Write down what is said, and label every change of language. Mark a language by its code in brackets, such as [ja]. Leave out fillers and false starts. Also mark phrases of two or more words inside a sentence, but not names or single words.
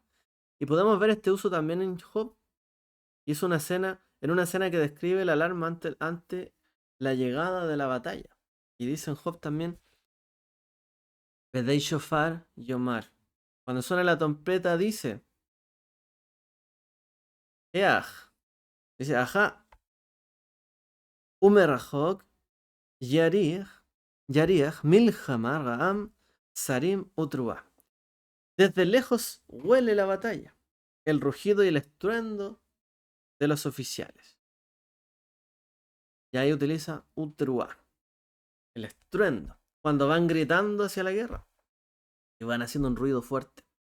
[es] Y podemos ver este uso también en Job. Hizo una escena, en una escena que describe la alarma ante la llegada de la batalla. Y dice en Job también, [he] בדי שופר יאמר. [es] Cuando suena la trompeta dice, Eaj. Dice, ajá, [he] ומרחוק יריח מלחמה רעם שרים ותרועה. [es] Desde lejos huele la batalla, el rugido y el estruendo de los oficiales. Y ahí utiliza utrua, el estruendo, cuando van gritando hacia la guerra y van haciendo un ruido fuerte.